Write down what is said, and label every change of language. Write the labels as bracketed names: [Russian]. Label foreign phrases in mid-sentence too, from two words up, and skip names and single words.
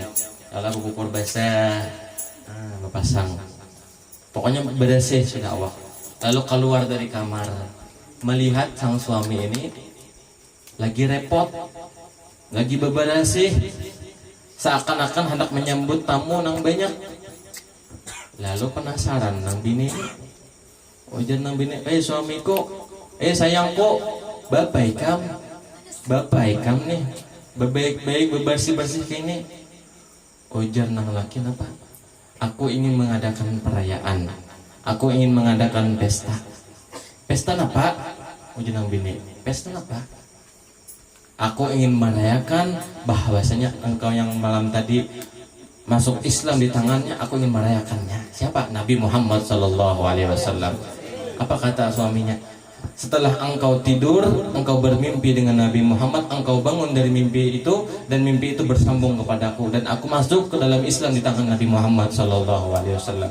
[Banjar] Lalu kukur basah, pasang. Pokoknya bersih sudah awak. [Indonesian] Lalu keluar dari kamar, melihat sang suami ini lagi repot, lagi bebersih, seakan-akan hendak menyambut tamu nang banyak. [Banjar] Lalu penasaran nang bini, ujar nang bini, suamiku. Sayangku, bapak ikam nih, baik-baik bebersih-bersih kini. Ujar nang laki apa? [Indonesian] Aku ingin mengadakan perayaan. Aku ingin mengadakan pesta. Pesta apa? Ujar nang bini. Pesta apa? Aku ingin merayakan bahwasanya engkau yang malam tadi masuk Islam di tangannya. Aku ingin merayakannya. Siapa? [Arabic] Nabi Muhammad Sallallahu Alaihi Wasallam. [Indonesian] Apa kata suaminya? Setelah engkau tidur, engkau bermimpi dengan Nabi Muhammad, engkau bangun dari mimpi itu dan mimpi itu bersambung kepadaku dan aku masuk ke dalam Islam di tangan Nabi Muhammad [Arabic] Sallallahu Alaihi Wasallam.